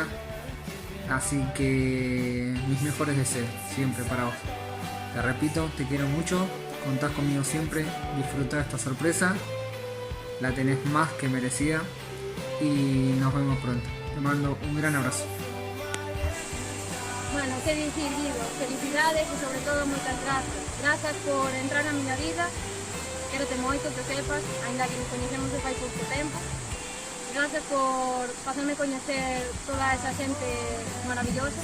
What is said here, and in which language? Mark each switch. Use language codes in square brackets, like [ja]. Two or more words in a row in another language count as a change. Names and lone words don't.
[es] Así que mis mejores deseos siempre para vos. Te repito, te quiero mucho, contás conmigo siempre, disfruta esta sorpresa, la tenés más que merecida y nos vemos pronto. Te mando un gran abrazo. Bueno, [gl] que dicir, Guido, felicidades e sobre todo moitas grazas. Grazas por entrar na miña vida, quérote moito, que sepas, ainda que nos coñecemos de fai pouco tempo. Gracias por facerme coñecer toda esa xente maravillosa.